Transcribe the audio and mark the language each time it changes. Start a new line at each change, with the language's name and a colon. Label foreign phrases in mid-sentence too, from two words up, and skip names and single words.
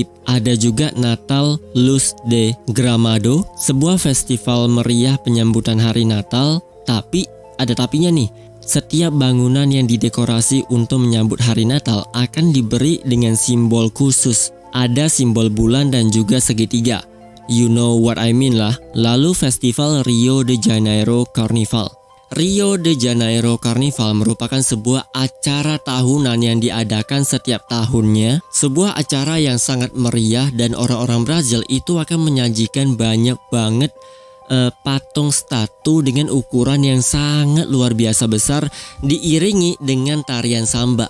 Indonesian: Ada juga Natal Luz de Gramado, sebuah festival meriah penyambutan hari Natal. Tapi ada tapinya nih, setiap bangunan yang didekorasi untuk menyambut hari Natal akan diberi dengan simbol khusus. Ada simbol bulan dan juga segitiga.
English: You know what I mean lah.
Indonesian: Lalu festival Rio de Janeiro Carnival. Rio de Janeiro Carnival merupakan sebuah acara tahunan yang diadakan setiap tahunnya. Sebuah acara yang sangat meriah dan orang-orang Brazil itu akan menyajikan banyak banget patung statu dengan ukuran yang sangat luar biasa besar, diiringi dengan tarian samba.